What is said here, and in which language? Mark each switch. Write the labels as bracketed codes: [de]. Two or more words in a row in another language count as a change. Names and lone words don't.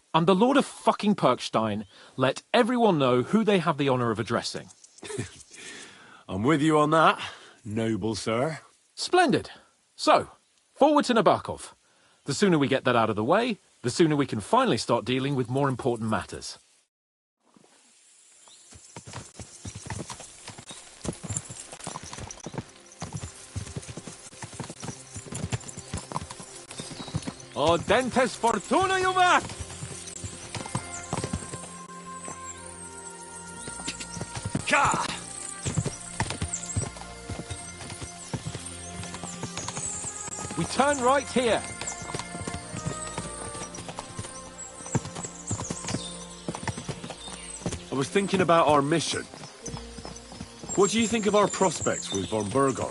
[en] I'm the Lord of fucking Perkstein. Let everyone know who they have the honour of addressing. I'm with you on that, noble sir. Splendid. So, forward to Nabokov. The sooner we get that out of the way, the sooner we can finally start dealing with more important matters. [la] O dentes fortuna juvat! Ka! [en] We turn right here. I was thinking about our mission. What do you think of our prospects with von Burgov?